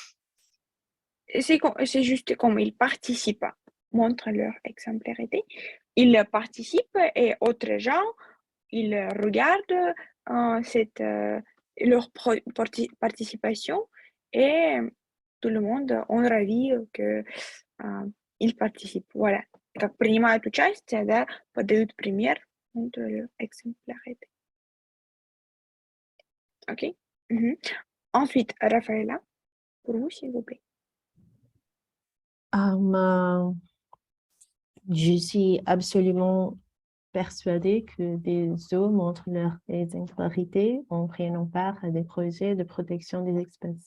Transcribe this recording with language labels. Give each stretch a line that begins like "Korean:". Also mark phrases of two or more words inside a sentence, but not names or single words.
French: C'est juste comme ils participent, montrent leur exemplarité. Ils participent et autres gens, ils regardent leur participation et tout le monde
Russian: он рави,
French: il participe. Voilà.
Russian: Как принимают участие, да, подают пример
French: entre exemplarité. OK? Ensuite, Raffaella, pour vous, s'il vous plaît. Je suis absolument persuadée que des zoos montrent leur exemplarité en prenant part à des projets de protection des espèces.